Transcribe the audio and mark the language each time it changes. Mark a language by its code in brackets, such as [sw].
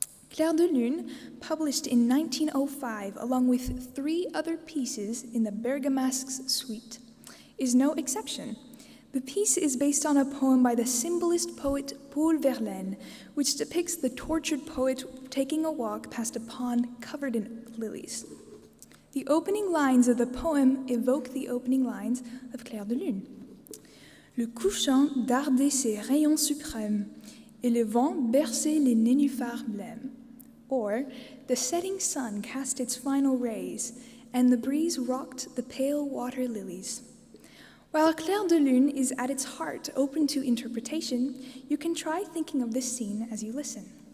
[en] Clair de Lune, published in 1905 along with 3 other pieces in the Bergamasque's suite, is no exception. The piece is based on a poem by the symbolist poet Paul Verlaine, which depicts the tortured poet taking a walk past a pond covered in lilies. The opening lines of the poem evoke the opening lines of Clair de Lune. [fr] Le couchant dardait ses rayons suprêmes, et le vent berçait les nénuphars blêmes. [en] Or, the setting sun cast its final rays, and the breeze rocked the pale water lilies. While Clair de Lune is at its heart open to interpretation, you can try thinking of this scene as you listen.